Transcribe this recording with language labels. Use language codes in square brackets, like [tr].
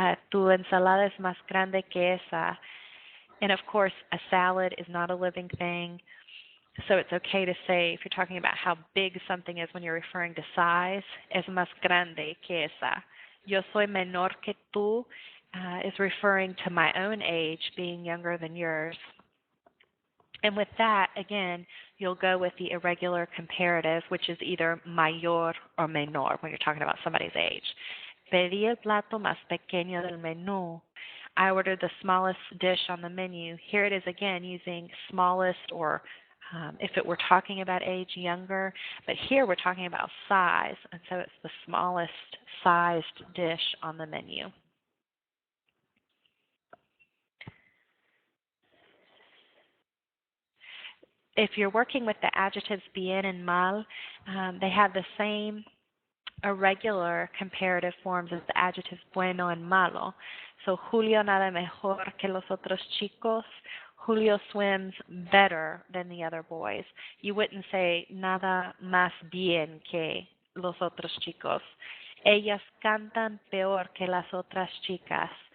[es] Tu ensalada es más grande que esa. [en] And of course, a salad is not a living thing. So it's okay to say, if you're talking about how big something is when you're referring to size, [es] es más grande que esa. Yo soy menor que tú [en] is referring to my own age being younger than yours. And with that, again, you'll go with the irregular comparative, which is either mayor or menor when you're talking about somebody's age. [es] Pedí el plato más pequeño del menú. [en] I ordered the smallest dish on the menu. Here it is again using smallest or if it were talking about age, younger. But here we're talking about size, and so it's the smallest sized dish on the menu. If you're working with the adjectives bien and mal, they have the same irregular comparative forms is the adjectives bueno and malo. [es] So Julio nada mejor que los otros chicos. [en] Julio swims better than the other boys. You wouldn't say [es] nada más bien que los otros chicos. Ellas cantan peor que las otras chicas.